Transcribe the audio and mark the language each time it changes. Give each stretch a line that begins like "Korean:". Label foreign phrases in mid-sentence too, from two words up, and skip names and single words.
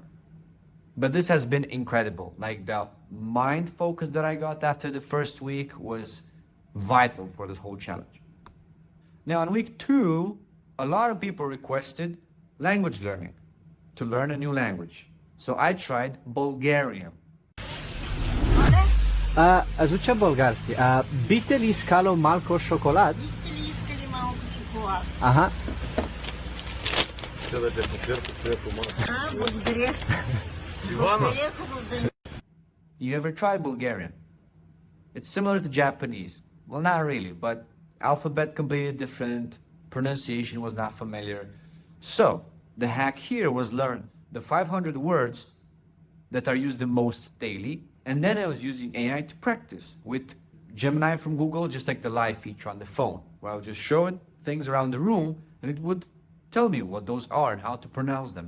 English: But this has been incredible. Like the mind focus that I got after the first week was vital for this whole challenge. Now on week 2, a lot of people requested language learning, to learn a new language. So I tried Bulgarian.
Bulgarian: Звуча български. Бите ли искало малко шоколад? Бихте ли искали малко шоколад? Ага. А, благодаря. Благодаря, хубав ден.
English: You ever tried Bulgarian? It's similar to Japanese. Well, not really, but alphabet completely different, pronunciation was not familiar. So, the hack here was learn the 500 words that are used the most daily, and then I was using AI to practice with Gemini from Google, just like the live feature on the phone, where I would just show it things around the room, and it would tell me what those are and how to pronounce them.